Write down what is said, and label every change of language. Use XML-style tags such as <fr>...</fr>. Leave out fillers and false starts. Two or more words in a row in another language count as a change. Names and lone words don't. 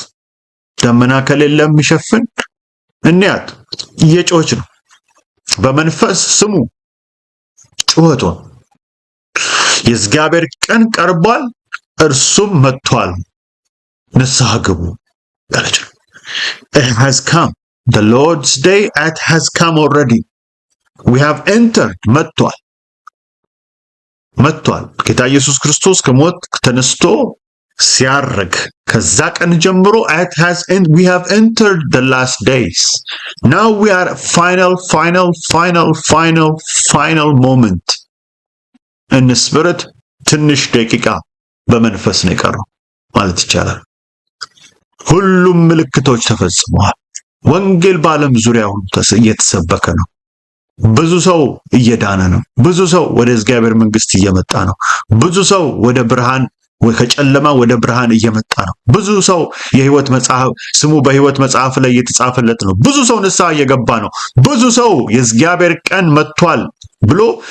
<am>ደመና ከሌለ የሚሸፍን እንያት እየጮች ነው በመንፈስ ስሙ ጩኸቷን የእግዚአብሔር ቀን ቀርቧል እርሱም መጥቷል ንስሐ ግቡ ያለች</am> <en>it has come the Lord's day has come already we have entered</en> <am>መጥቷል ጌታ ኢየሱስ ክርስቶስ ከሞት ተነስቶ ሲያርግ ከዛ ቀን ጀምሮ</am> <en>we have entered the last days now we are final moment in the spirit</en> <am>ትንሽ ደቂቃ በመንፈስ ነው የቀረው ማለት ይቻላል ሁሉም ምልክቶች ተፈጽመዋል ወንጌል በዓለም ዙሪያ ሁሉ እየተሰበከ ነው ብዙ ሰው እየዳነ ነው ብዙ ሰው ወደ እግዚአብሔር መንግስት እየመጣ ነው ብዙ ሰው ወደ ብርሃን ከጨለማ ወደ ብርሃን እየመጣ ነው ብዙ ሰው የህይወት መጽሐፍ ስሙ በህይወት መጽሐፍ ላይ እየተጻፈለት ነው ብዙ ሰው ንስሐ እየገባ ነው ብዙ ሰው የእግዚአብሔር ቀን መጥቷል ብሎ</am>